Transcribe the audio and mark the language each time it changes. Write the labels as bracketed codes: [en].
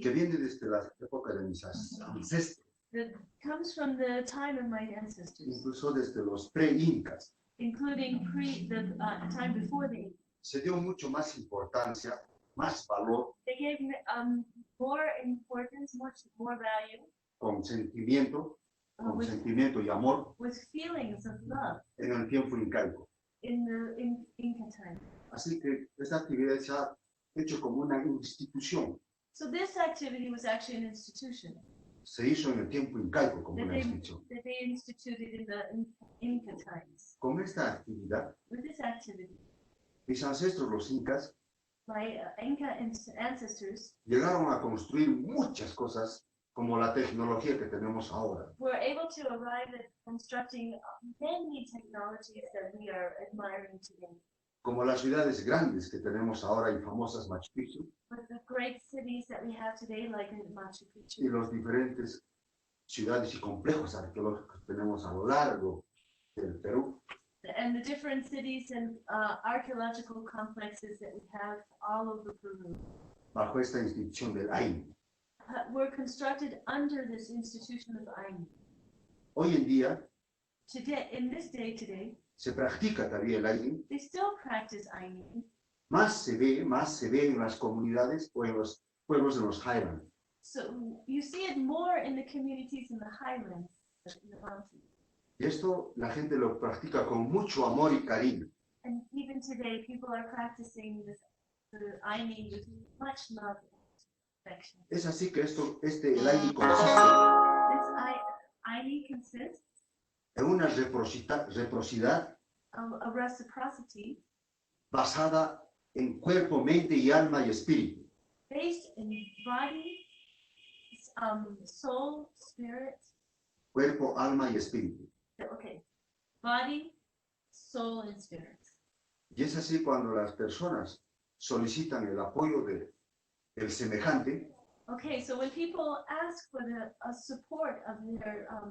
[es] que viene desde la época de mis ancestros, [en] that comes from the time of my ancestors, [es] incluso desde los pre-incas. [en] including the time before the. [es] Se dio mucho más importancia, más valor, [en] They gave more importance, much more value, [es] con sentimiento [en] with [es] y amor [en] feelings of love [es] en el tiempo incaico. [en] in Inca time. [es] Así que esta actividad se ha hecho como una institución. [en] So this activity was actually an institution [es] Se hizo en el tiempo incaico como [en] that [es] una [en] they, [es] institución. [en] that they instituted in the Inca times. [es] Con esta actividad, [en] With this activity, [es] mis ancestros los incas [en] my Inca ancestors [es] llegaron a construir muchas cosas como la tecnología que tenemos ahora. [en] were able to arrive at constructing many technologies that we are admiring today. [es] Como las ciudades grandes que tenemos ahora y famosas Machu Picchu, [en] With the great cities that we have today, like in Machu [es] y [en] Picchu, [es] los diferentes ciudades y complejos arqueológicos que tenemos a lo largo del Perú, [en] and the different cities and archaeological complexes that we have all over Peru, [es] bajo esta institución del Aini. [en] were constructed under this institution of Ainu. [es] Hoy en día [en] Today, in this day today, [es] se practica todavía el Aini, [en] they still practice Ainu. [es] más se ve en las comunidades o en los pueblos de los Highlands. [en] So you see it more in the communities in the highlands, in the mountains. [es] Y esto la gente lo practica con mucho amor y cariño. [en] And even today, people are practicing this, the Ainu with much love and affection. [es] Es así que el Aini consiste [en] This Ainu consists [es] en una reciprocidad [en] of a reciprocity [es] basada en cuerpo, mente y alma y espíritu. [en] based in body, soul, spirit. [es] Cuerpo, alma y espíritu. [en] Okay, body, soul, and spirit. [es] Y es así cuando las personas solicitan el apoyo del semejante, [en] Okay, so when people ask for the support of their